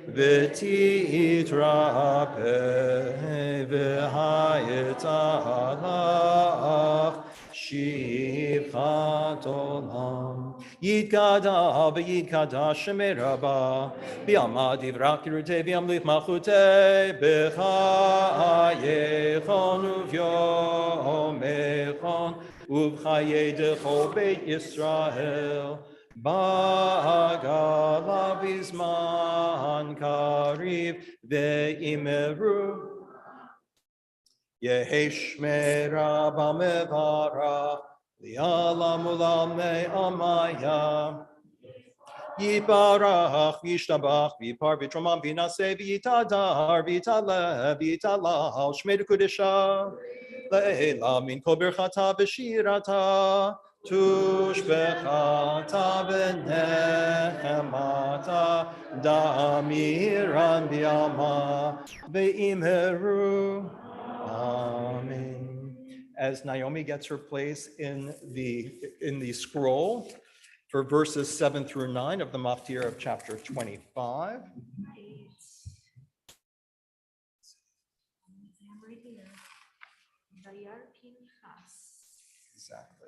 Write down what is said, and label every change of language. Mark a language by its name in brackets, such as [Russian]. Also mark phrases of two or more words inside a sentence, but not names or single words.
[Aramaic] v'titrape v'hayet alach Shivchat olam Yitgada v'yitgada shemeraba B'yamad yivrak yirutei v'yamlich malchutei B'chayechon uv'yomechon Uv'chayei dechol beit Yisrael B'agalav izman kariv ve'imeru Yehesh meraba mevarach Li'alam ulam me'amaya Yiparach v'yishtabach v'yipar v'tromam v'naseh v'yitadar v'yitaleh v'yitalal shmei kudesha le'ela min kol birchata v'shirata tushbechata v'nechemata da'amiran b'yama v'imheru Amen. [English] As Naomi gets her place in the scroll for verses 7 through 9 of the Maftir of chapter 25. Exactly.